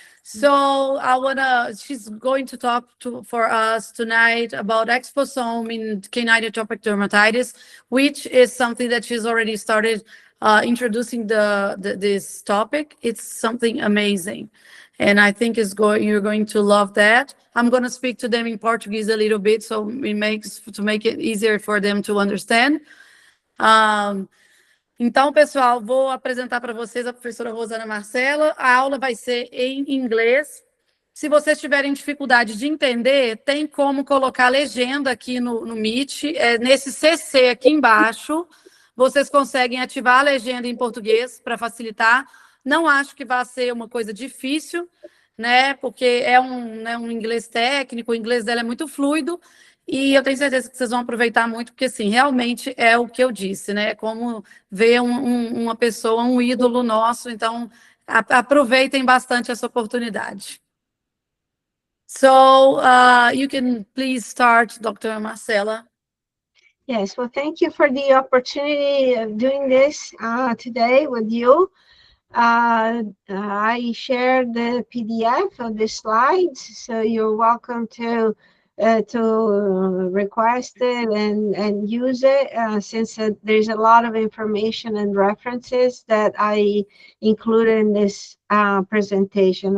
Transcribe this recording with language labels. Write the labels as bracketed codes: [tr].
[en] So she's going to talk for us tonight about exposome in canine atopic dermatitis, which is something that she's already started introducing this topic. It's something amazing. And I think you're going to love that. I'm going to speak to them in Portuguese a little bit, so to make it easier for them to understand. [pt] Um, Então, pessoal, vou apresentar para vocês a professora Rosana Marcela. A aula vai ser em inglês. Se vocês tiverem dificuldade de entender, tem como colocar legenda aqui no Meet. Nesse CC aqui embaixo, vocês conseguem ativar a legenda em português para facilitar. Não acho que vai ser uma coisa difícil, né? Porque é um inglês técnico, o inglês dela é muito fluido. E eu tenho certeza que vocês vão aproveitar muito, porque, assim, realmente é o que eu disse, né? É como ver uma pessoa, um ídolo nosso. Então, aproveitem bastante essa oportunidade. [en] So, you can please start, Dr. Marcela. Yes, well, thank you for the opportunity of doing this today with you. I shared the PDF of the slides, so you're welcome to request it and use it, since there's a lot of information and references that I included in this presentation.